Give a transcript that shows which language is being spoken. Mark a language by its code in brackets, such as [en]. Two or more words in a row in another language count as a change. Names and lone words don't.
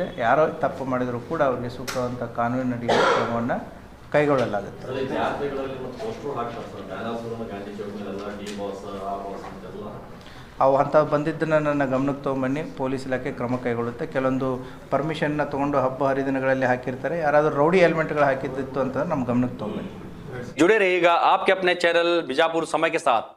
[kn] ಯಾರೋ ತಪ್ಪು ಮಾಡಿದರೂ ಕೂಡ ಅವರಿಗೆ ಸೂಕ್ತವಾದಂಥ ಕಾನೂನಿನಡಿ ಕ್ರಮವನ್ನು ಕೈಗೊಳ್ಳಲಾಗುತ್ತೆ. ಅವು ಅಂಥವು ಬಂದಿದ್ದನ್ನು ನನ್ನ ಗಮನಕ್ಕೆ ತೊಗೊಂಬನ್ನಿ, ಪೊಲೀಸ್ ಇಲಾಖೆ ಕ್ರಮ ಕೈಗೊಳ್ಳುತ್ತೆ. ಕೆಲವೊಂದು ಪರ್ಮಿಷನ್ನ ತೊಗೊಂಡು ಹಬ್ಬ ಹರಿದಿನಗಳಲ್ಲಿ ಹಾಕಿರ್ತಾರೆ, ಯಾರಾದರೂ [en] rowdy elements [kn] ಹಾಕಿದ್ದಿತ್ತು ಅಂತಂದ್ರೆ ನಮ್ಮ ಗಮನಕ್ಕೆ ತೊಗೊಂಬನ್ನಿ. [hi] जुड़े रहिएगा आपके अपने चैनल बीजापुर समय के साथ।